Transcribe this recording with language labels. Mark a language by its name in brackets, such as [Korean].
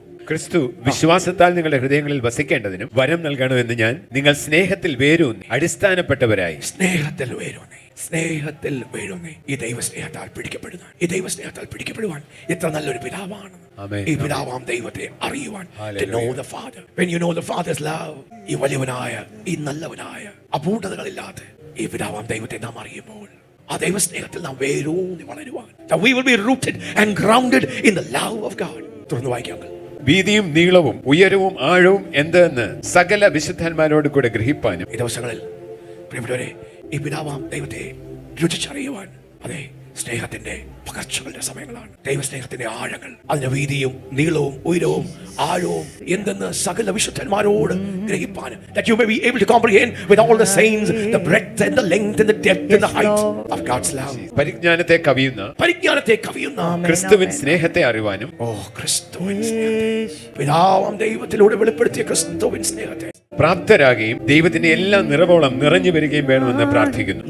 [Malayalam] ക്രിസ്തു വിശ്വാസത്താൽ നിങ്ങളുടെ ഹൃദയങ്ങളിൽ വസിക്കേണ്ടതിനും വരം നൽകണമെന്ന് ഞാൻ നിങ്ങൾ സ്നേഹത്തിൽ വേരൂന്നി അടിസ്ഥാനപ്പെട്ടവരായി. സ്നേഹത്തിൽ വേരൂന്നി, സ്നേഹത്തിൽ വേരൂന്നി ഈ ദൈവസ്നേഹത്താൽ പിടിക്കപ്പെടുന്ന, ഈ ദൈവസ്നേഹത്താൽ പിടിക്കപ്പെടുവാൻ എത്ര നല്ലൊരു പിതാവാണ്. ഈ പിതാവാം ദൈവത്തെ അറിയുവാൻ, [English] to know the Father. When you know the Father's love, [Malayalam] ഈ വലിയവനായ, ഈ നല്ലവനായ, അപൂർണതകളില്ലാത്ത ഈ പിതാവാം ദൈവത്തെ നാം അറിയുമ്പോൾ ആ ദൈവസ്നേഹത്തിൽ നാം വേരൂന്നി വളരുവാൻ, [English] that we will be rooted and grounded in the love of God. [Malayalam] തുറന്നു വായിക്കാം. വീതിയും നീളവും ഉയരവും ആഴവും എന്തെന്ന് സകല വിശുദ്ധന്മാരോട് കൂടെ ഗ്രഹിപ്പാനും. ഈ ദിവസങ്ങളിൽ പ്രിയപ്പെട്ടവരെ, ഈ പിതാവാം ദൈവത്തെ രുചിച്ചറിയുവാൻ, അതെ, സ്നേഹത്തിന്റെ പകർച്ചകളുടെ സമയങ്ങളാണ്. ദൈവസ്നേഹത്തിന്റെ ആഴങ്ങൾ, അതിന്റെ വീതിയും നീളവും ഉയരവും ആഴവും എന്തെന്ന് സകല വിശുദ്ധന്മാരോട് ഗ്രഹിപ്പാനും, [English] that you may be able to comprehend with all the saints the breadth and the length and the depth and the height of God's love. [Malayalam] പരിജ്ഞാനത്തെ കവിയുന്ന ക്രിസ്തുവിൻ സ്നേഹത്തെ അറിവാനും. ക്രിസ്തുവിൻ സ്നേഹത്തെ, പിതാവാം ദൈവത്തിലൂടെ വെളിപ്പെടുത്തിയ ക്രിസ്തുവിൻ സ്നേഹത്തെ പ്രാപ്തരാകുകയും ദൈവത്തിന്റെ എല്ലാ നിറവോളം നിറഞ്ഞു വരികയും വേണമെന്ന് പ്രാർത്ഥിക്കുന്നു.